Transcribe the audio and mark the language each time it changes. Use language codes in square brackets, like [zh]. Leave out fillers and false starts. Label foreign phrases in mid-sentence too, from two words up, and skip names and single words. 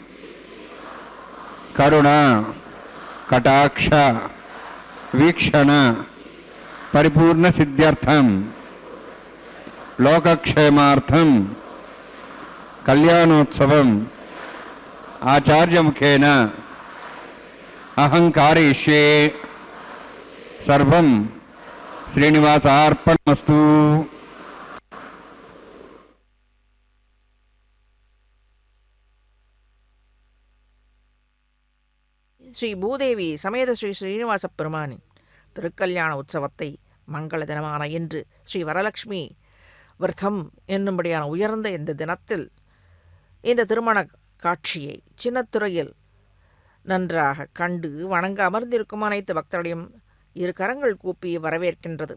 [sa] కరుణ కటాక్ష వీక్షణ పరిపూర్ణ సిద్ధ్యర్థం లోకక్షేమార్థం కళ్యాణోత్సవం ఆచార్యముఖేన అహం కారయిష్యే. సర్వం శ్రీనివాసార్పణమస్తు. [ta] ஸ்ரீ பூதேவி சமேத ஸ்ரீ ஸ்ரீனிவாச பெருமானின் திருக்கல்யாண உற்சவத்தை மங்கள தினமான இன்று ஸ்ரீ வரலட்சுமி விரதம் என்னும்படியான உயர்ந்த இந்த தினத்தில் இந்த திருமண காட்சியை சின்னத்துறையில் நன்றாக கண்டு வணங்க அமர்ந்திருக்கும் அனைத்து பக்தர்களையும் இரு கரங்கள் கூப்பி வரவேற்கின்றது.